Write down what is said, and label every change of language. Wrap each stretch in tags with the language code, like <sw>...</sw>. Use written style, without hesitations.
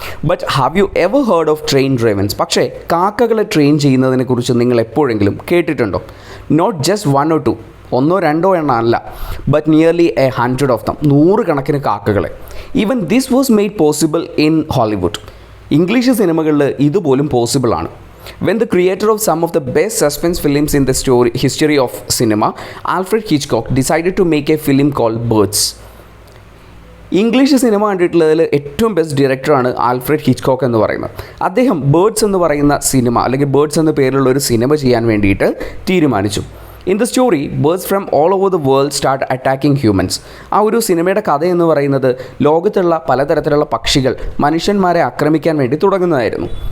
<en>But have you ever heard of train ravens?</en> <ml>പക്ഷേ കാക്കകളെ train ചെയ്യുന്നതിനെക്കുറിച്ച് നിങ്ങൾ എപ്പോഴെങ്കിലും കേട്ടിട്ടുണ്ടോ?</ml> <en>not just 1 or 2,</en> <ml>1 or 2 എണ്ണം അല്ല,</ml> <en>but nearly 100 of them,</en> <ml>100 കണക്കിന് കാക്കകളെ.</ml> <en>Even this was made possible in Hollywood.</en> <ml>English സിനിമകളിൽ ഇതുപോലും പോസിബിളാണ്.</ml> <en>When the creator of some of the best suspense films in the history of cinema, Alfred Hitchcock, decided to make a film called Birds.</en> <ml>English cinema കണ്ടിട്ടുള്ളതിൽ ഏറ്റവും best ഡയറക്ടറാണ് Alfred Hitchcock എന്ന് പറയുന്നത്. അദ്ദേഹം birds എന്ന് പറയുന്ന cinema അല്ലെങ്കിൽ birds എന്ന പേരിലുള്ള ഒരു സിനിമ ചെയ്യാൻ വേണ്ടിയിട്ട് തീരുമാനിച്ചു.</ml> <en>In the story birds from all over the world start attacking humans.</en> <ml>ആ ഒരു സിനിമയുടെ കഥ എന്ന് പറയുന്നത് ലോകത്തുള്ള പലതരത്തിലുള്ള പക്ഷികൾ മനുഷ്യന്മാരെ ആക്രമിക്കാൻ വേണ്ടി തുടങ്ങുന്നതായിരുന്നു.</ml>